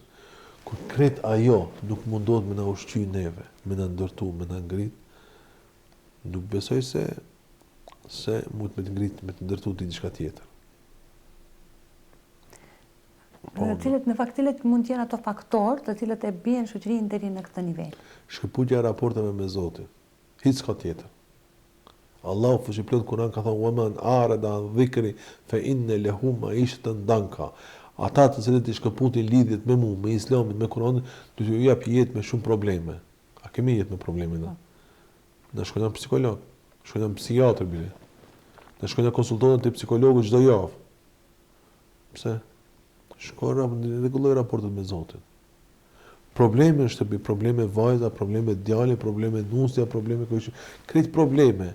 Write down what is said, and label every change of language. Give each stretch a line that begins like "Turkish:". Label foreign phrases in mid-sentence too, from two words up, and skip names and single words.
Albanian: Kur kret ajo nuk mundohet me na ushqy neve, me na ndërtu, me na ngrit, nuk besoj se mund me të ngrit, me të ndërtu diçka tjetër. Në fakt cilët mund të jenë ato faktorë të cilët e bien shoqërinë deri në këtë nivel. Shkëputja e raporteve me Zotin. Hiç s'ka tjetër. Allahu fuqiplot Kur'an ka thënë:
Arabic: "ومن أعرض عن ذكري فإن له معيشة ضنكا."
Albanian: Ata të cilët i shkëputin lidhjet me mua, me Islamin, me Kur'anin, do t'ju jap jetë me shumë probleme. A kemi jetë me probleme na? Na shkojnë psikolog, shkojnë psikiatër bile. Na shkojnë konsultohen te psikologu çdo javë. Pse? Rregulloj raportet me Zotin. Probleme në shtëpi, probleme vajza, probleme djale, probleme nusja, probleme kështu, krejt probleme.